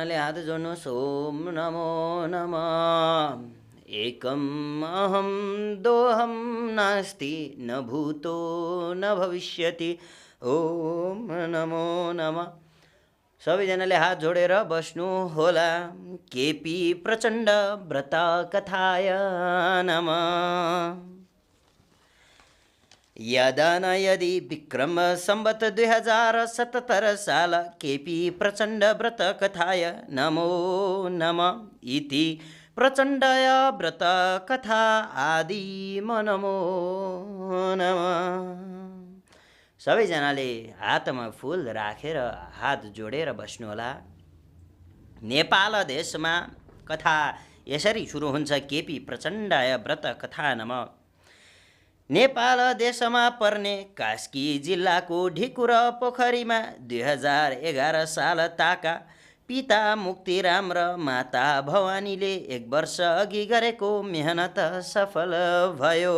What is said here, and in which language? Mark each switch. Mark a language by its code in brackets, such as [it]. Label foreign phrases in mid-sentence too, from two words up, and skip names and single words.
[ne] हात जोड्नुहोस्। [sa] ओम नमो नमः। एकम अहम दोहम नास्ति न भूतो न भविष्यति। ओम नमो नमः। [ne] सबैजनाले हात जोडेर बस्नु होला। [sa] केपी प्रचण्ड व्रत कथाय नमः। यदा न यदि विक्रम संवत 2077 साल केपी प्रचण्ड व्रत कथाय नमो नमः इति प्रचण्डय व्रत कथा आदि नमो नमः। [ne] सबैजनाले हातमा फूल राखेर हात जोडेर बस्नुहोला। नेपाल देशमा कथा यसरी सुरु हुन्छ। [sa] केपी प्रचण्डय व्रत कथा नमः। [ne] नेपाल देशमा पर्ने कास्की जिल्लाको ढिकुर पोखरीमा 2011 साल ताका पिता मुक्तिराम र माता भवानीले 1 वर्ष अघि गरेको मेहनत सफल भयो।